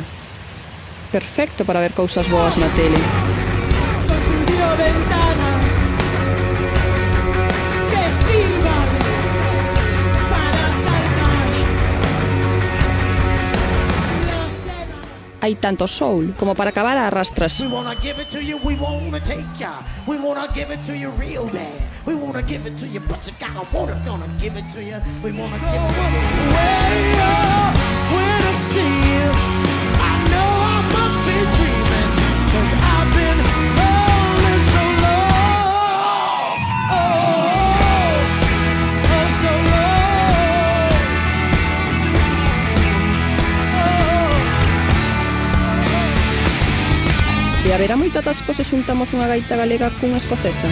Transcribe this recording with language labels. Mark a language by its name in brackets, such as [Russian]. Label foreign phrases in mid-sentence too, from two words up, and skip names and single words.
[Galician] Perfecto para ver cousas boas na tele. [Spanish] Construyó ventanas que sirvan para saltar los demás. [Galician] Hai tanto soul como para acabar a arrastras. [English] We wanna give it to you, we wanna take ya. We wanna give it to you real bad. We wanna give it to you, but you gotta want it, gonna give it to you. We wanna give it to you. Way up when I see you, I know I must be dreaming, 'cause I've been lonely so long. Oh, so long. [Galician] E haberá moito atasco se xuntamos unha gaita galega cunha escocesa?